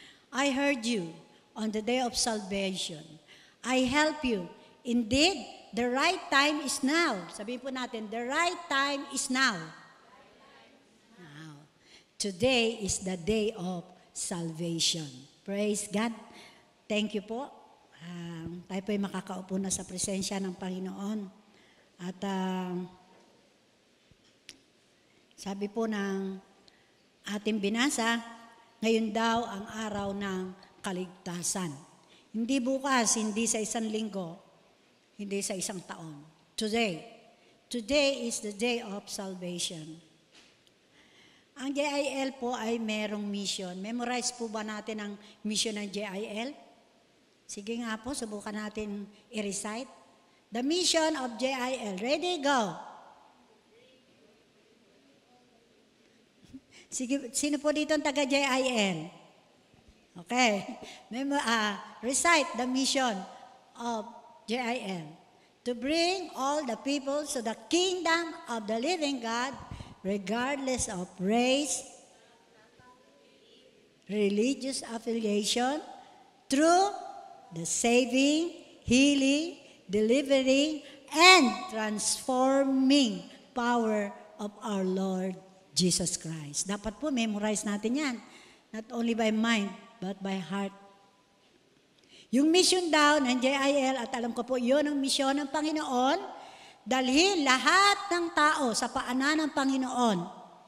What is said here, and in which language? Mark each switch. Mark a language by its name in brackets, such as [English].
[English] I heard you on the day of salvation. I help you. Indeed, the right time is now. [Filipino] Sabihin po natin, [English] the right time is now. Now, today is the day of salvation. Praise God. Thank you po. [Filipino] Tayo po ay makakaupo na sa presensya ng Panginoon. At sabi po ng ating binasa, ngayon daw ang araw ng kaligtasan. Hindi bukas, hindi sa isang linggo, hindi sa isang taon. [English] Today. Today is the day of salvation. [Filipino] Ang JIL po ay merong mission. Memorize po ba natin ang mission ng JIL? Sige nga po, subukan natin i-recite. [English] The mission of JIL. Ready, go! [Filipino] Sige, sino po dito ang taga-JIL? Okay. [English] Recite the mission of JIL. To bring all the people to the kingdom of the living God, regardless of race, religious affiliation, through the saving, healing, delivering, and transforming power of our Lord Jesus Christ. [Filipino] Dapat po memorize natin yan. [English] Not only by mind, but by heart. [Filipino] Yung mission daw ng JIL, at alam ko po, yun ang mission ng Panginoon, dalhin lahat ng tao sa paanan ng Panginoon.